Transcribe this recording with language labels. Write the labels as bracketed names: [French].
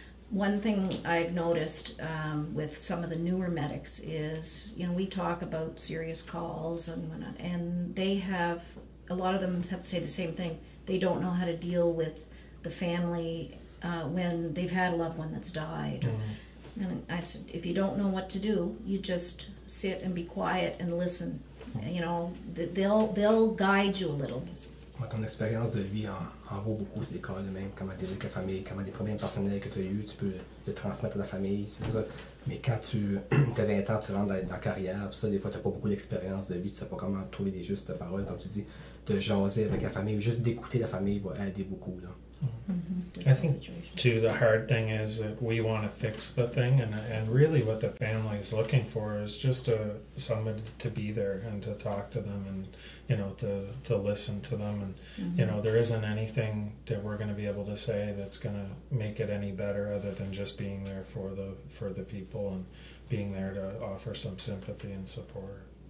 [English] One thing I've noticed with some of the newer medics is, we talk about serious calls and whatnot, and a lot of them have to say the same thing. They don't know how to deal with the family when they've had a loved one that's died. Mm-hmm. And I said, if you don't know what to do, you just sit and be quiet and listen. They'll guide you a little. [French] Ton expérience de vie en vaut beaucoup, c'est quand même comment dealer avec la famille, comment des problèmes personnels que tu as eu, tu peux le transmettre à la famille, c'est ça. Mais quand tu as 20 ans, tu rentres dans la carrière, ça, des fois, tu n'as pas beaucoup d'expérience de vie, tu ne sais pas comment trouver les justes paroles, comme tu dis, de jaser avec la famille, ou juste d'écouter la famille va aider beaucoup, là. [English] I think too the hard thing is that we want to fix the thing, and really what the family is looking for is just somebody to be there and to talk to them, and to listen to them, and there isn't anything that we're going to be able to say that's going to make it any better other than just being there for the people and being there to offer some sympathy and support.